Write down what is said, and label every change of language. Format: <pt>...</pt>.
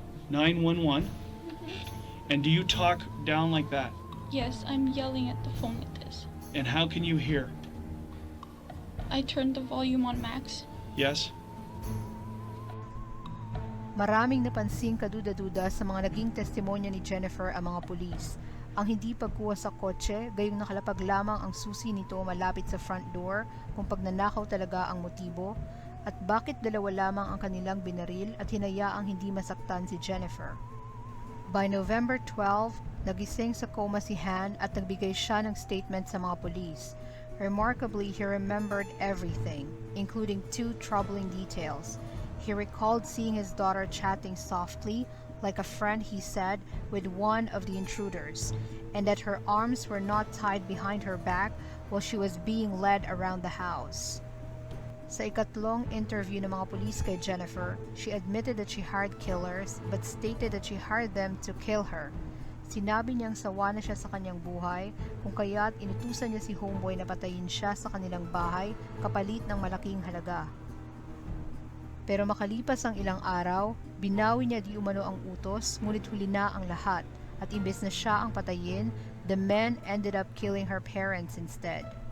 <en>911? And do you talk down like that? Yes, I'm yelling at the phone like this. And how can you hear? I turned the volume on max. Yes?</en> <tl>Maraming napansing kaduda-duda sa mga naging testimonya ni Jennifer ang mga pulis. Ang hindi pagkuha sa kotse, gayong nakalapag lamang ang susi nito malapit sa front door kung pagnanakaw talaga ang motibo, at bakit 2 lamang ang kanilang binaril at hinayaang hindi masaktan si Jennifer.</tl> <en>By November 12,</en> <tl>nagising sa coma si Han at nagbigay siya ng statement sa mga pulis.</tl> <en>Remarkably, he remembered everything, including 2 troubling details. He recalled seeing his daughter chatting softly, like a friend, he said, with one of the intruders, and that her arms were not tied behind her back while she was being led around the house.</en> <tl>Sa ikatlong interview ng mga pulis kay Jennifer,</tl> <en>she admitted that she hired killers but stated that she hired them to kill her.</en> <tl>Sinabi niyang sawa na siya sa kanyang buhay, kung kaya't inutusan niya si homeboy na patayin siya sa kanilang bahay kapalit ng malaking halaga. Pero makalipas ang ilang araw, binawi niya di umano ang utos, ngunit huli na ang lahat, at imbes na siya ang patayin,</tl> <en>the men ended up killing her parents instead.</en>